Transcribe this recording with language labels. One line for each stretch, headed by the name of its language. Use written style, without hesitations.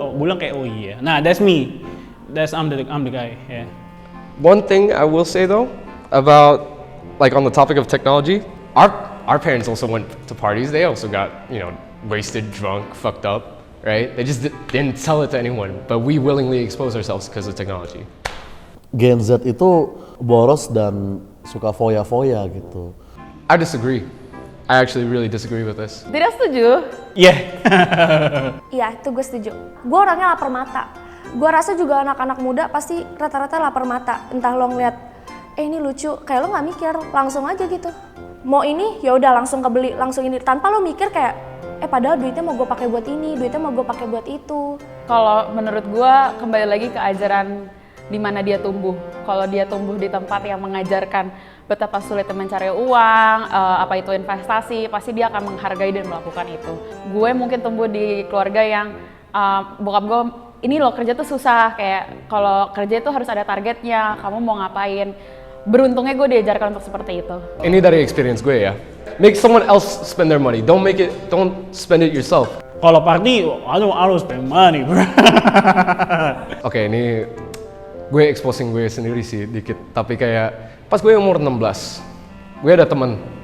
Indonesian: Oh, gue bilang kayak oh iya.
English: Nah, that's me. I'm the guy. Yeah. One thing I will say though about like on the topic of technology, our parents also went to parties. They also got, you know, wasted, drunk, fucked up, right? They just didn't tell it to anyone, but we willingly expose ourselves because of technology.
Indonesian: Gen Z itu boros dan suka foya-foya gitu.
English: I disagree. I actually really disagree with this.
Indonesian: Tidak setuju?
English: Yeah.
Indonesian: Iya, itu gue setuju. Gue orangnya lapar mata. Gue rasa juga anak-anak muda pasti rata-rata lapar mata. Entah lo ngeliat, ini lucu, kayak lo nggak mikir, langsung aja gitu. Mau ini, ya udah langsung kebeli, langsung ini. Tanpa lo mikir kayak, padahal duitnya mau gue pakai buat ini, duitnya mau gue pakai buat itu. Kalau menurut gue kembali lagi ke ajaran di mana dia tumbuh. Kalau dia tumbuh di tempat yang mengajarkan betapa sulitnya mencari uang, apa itu investasi, pasti dia akan menghargai dan melakukan itu. Gue mungkin tumbuh di keluarga yang bokap gue, ini loh kerja tuh susah, kayak kalau kerja itu harus ada targetnya, kamu mau ngapain. Beruntungnya gue diajarkan untuk seperti itu. Ini dari experience gue ya.
English: Make someone else spend their money. Don't spend it yourself. Kalau party, I don't spend money, bro.
Indonesian: Oke, ini gue exposing gue sendiri sih dikit, tapi kayak pas gue umur 16, gue ada teman.